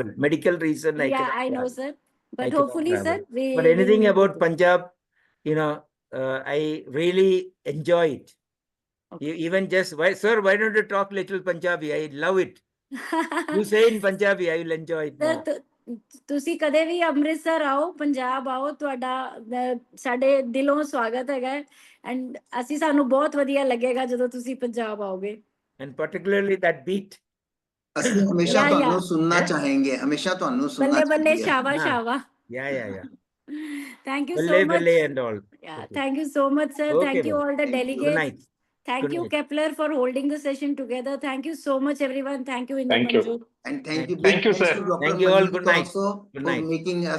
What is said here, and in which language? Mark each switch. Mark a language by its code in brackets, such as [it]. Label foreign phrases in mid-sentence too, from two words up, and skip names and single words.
[en] travel. Medical reason, I Yeah, cannot I know, travel. sir. I But cannot hopefully, travel. sir, But we anything will. about Punjab, I really enjoy it. You even just, sir, why don't you talk little Punjabi? I love it. You say in Punjabi, I will enjoy it ਸਰ more. [pa] ਤੁਸੀਂ ਕਦੇ ਵੀ ਅੰਮ੍ਰਿਤਸਰ ਆਓ, ਪੰਜਾਬ ਆਓ, ਤੁਹਾਡਾ ਸਾਡੇ ਦਿਲੋਂ ਸਵਾਗਤ ਹੈਗਾ ਐਂਡ ਸਾਨੂੰ ਬਹੁਤ ਵਧੀਆ ਲੱਗੇਗਾ ਜਦੋਂ ਤੁਸੀਂ ਪੰਜਾਬ ਆਓਗੇ. [en] And particularly that beat. [pa] ਅਸੀਂ ਹਮੇਸ਼ਾ [en] Yeah, [pa] ਤੁਹਾਨੂੰ [en] yeah. [pa] ਸੁਣਨਾ ਚਾहेंगे, ਹਮੇਸ਼ਾ ਤੁਹਾਨੂੰ ਸੁਣਨਾ ਬੱਲੇ ਬੱਲੇ, ਚਾहेंगे। ਸ਼ਾਵਾ [en] Ah, [pa] ਸ਼ਾਵਾ. [en] yeah. Thank you so Balle, much. balle and all. Yeah, Okay. thank you so much, sir. Okay, Thank you madam. all the Thank you. Good delegates. night. Thank Good you, night. Kepler, for holding the session together. Thank you so much, everyone. Thank you, Inder Thank you. Manju. And thank you, Thank big Thank you, thanks sir. to Dr. Thank you all. Good Manjeet night. also Good for night. making us,